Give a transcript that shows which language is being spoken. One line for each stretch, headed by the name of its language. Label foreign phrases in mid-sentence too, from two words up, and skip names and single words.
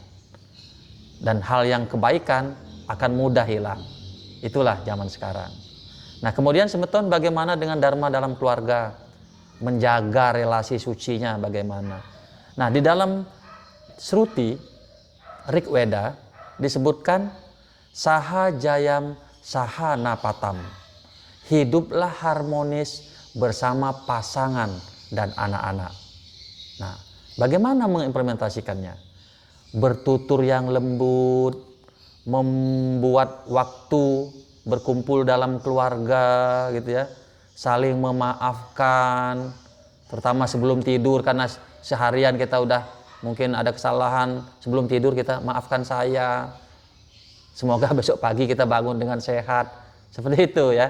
Indonesian: Dan hal yang kebaikan akan mudah hilang. Itulah zaman sekarang. Nah, kemudian semeton bagaimana dengan dharma dalam keluarga? Menjaga relasi sucinya bagaimana? Nah, di dalam Shruti Rig Veda disebutkan
Sanskrit: saha jayam saha napatam.
Indonesian: Hiduplah harmonis bersama pasangan dan anak-anak. Nah, bagaimana mengimplementasikannya? Bertutur yang lembut, membuat waktu berkumpul dalam keluarga gitu ya, saling memaafkan, terutama sebelum tidur karena seharian kita udah mungkin ada kesalahan, sebelum tidur kita maafkan saya, semoga besok pagi kita bangun dengan sehat, seperti itu ya.